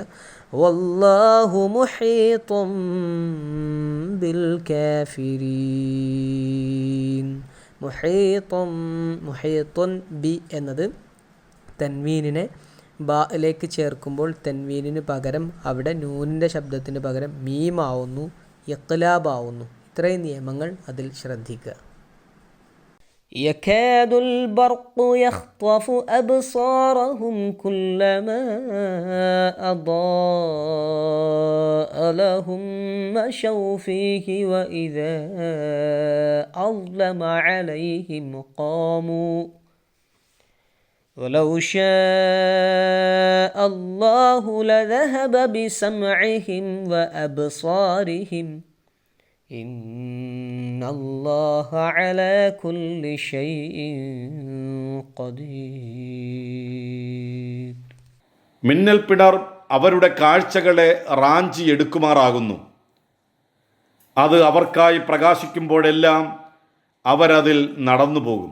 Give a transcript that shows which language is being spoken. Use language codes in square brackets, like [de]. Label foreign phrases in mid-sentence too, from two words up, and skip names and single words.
[ar] والله محيط بالكافرين. محيط ب [ml] എന്നത് തൻവീനിനെ ബായിലേക്ക് ചേർക്കുമ്പോൾ തൻവീനിന് പകരം അവിടെ നൂനിൻ്റെ ശബ്ദത്തിന് പകരം മീമാവുന്നു, ഇഖ്ലാബാവുന്നു. ഇത്രയും നിയമങ്ങൾ അതിൽ ശ്രദ്ധിക്കുക. [ar] يكاد البرق يخطف أبصارهم كلما أضاء لهم مشوا فيه وإذا أظلم عليهم قاموا ولو شاء الله لذهب بسمعهم وأبصارهم إن الله على كل شيء قدير. [ml] മിന്നൽ പിണർ അവരുടെ കാഴ്ചകളെ റാഞ്ചി എടുക്കുമാറാകുന്നു. അത് അവർക്കായി പ്രകാശിക്കുമ്പോഴെല്ലാം അവരതിൽ നടന്നു പോകും.